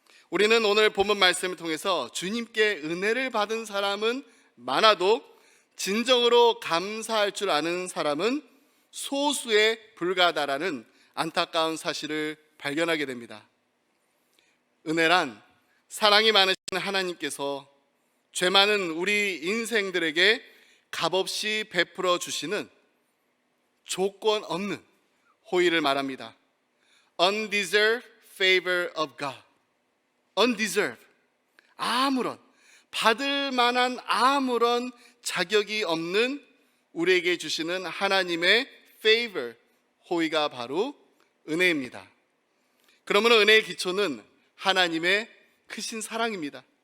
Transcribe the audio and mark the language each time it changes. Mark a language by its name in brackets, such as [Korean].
[Korean] 우리는 오늘 본문 말씀을 통해서 주님께 은혜를 받은 사람은 많아도 진정으로 감사할 줄 아는 사람은 소수에 불과하다라는 안타까운 사실을 발견하게 됩니다. 은혜란 사랑이 많으신 하나님께서 죄 많은 우리 인생들에게 값없이 베풀어 주시는 조건 없는 호의를 말합니다. [English] Undeserved favor of God. Undeserved. [Korean] 아무런 받을 만한 아무런 자격이 없는 우리에게 주시는 하나님의 favor, 호의가 바로 은혜입니다. 그러므로 은혜의 기초는 하나님의 크신 사랑입니다.